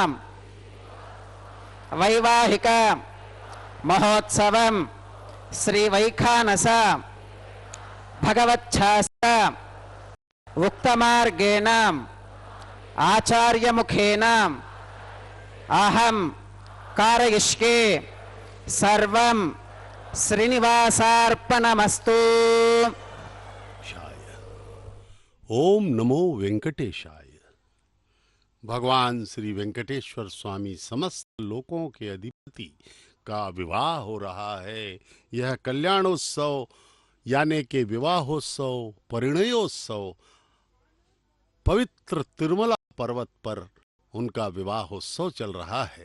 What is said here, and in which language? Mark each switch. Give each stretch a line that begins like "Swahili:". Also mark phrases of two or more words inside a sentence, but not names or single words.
Sanskrit: వైవాహిక మహోత్సవం శ్రీ వైఖానస భగవచ్ఛాస్త ఉక్తమార్గేణ ఆచార్యముఖేన అహం కారయిష్యే సర్వం శ్రీనివాసార్పణమస్తు. ओम नमो वेंकटेशाय।
Hindi: भगवान श्री वेंकटेश्वर स्वामी समस्त लोकों के अधिपति का विवाह हो रहा है। यह कल्याणोत्सव यानी कि विवाहोत्सव, परिणयोत्सव पवित्र तिरुमला पर्वत पर उनका विवाहोत्सव चल रहा है।